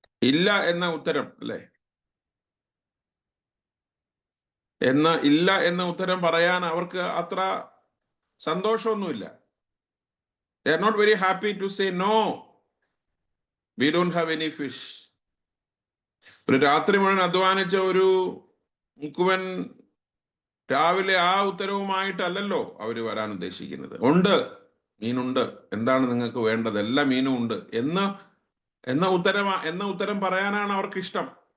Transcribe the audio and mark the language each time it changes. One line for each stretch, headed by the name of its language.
Malayalam: ഇല്ല എന്ന ഉത്തരം, അല്ലെ? ഇല്ല എന്ന ഉത്തരം പറയാൻ അവർക്ക് അത്ര സന്തോഷമൊന്നുമില്ല.
English: They are not very happy to say no, we don't have any fish.
Malayalam: ഒരു രാത്രി മുഴുവൻ അധ്വാനിച്ച ഒരു മുക്കുവൻ രാവിലെ ആ ഉത്തരവുമായിട്ടല്ലല്ലോ അവര് വരാൻ ഉദ്ദേശിക്കുന്നത്. ഉണ്ട്, മീനുണ്ട്, എന്താണ് നിങ്ങൾക്ക് വേണ്ടത്, എല്ലാ മീനും ഉണ്ട് എന്ന ഉത്തരം പറയാനാണ് അവർക്ക് ഇഷ്ടം.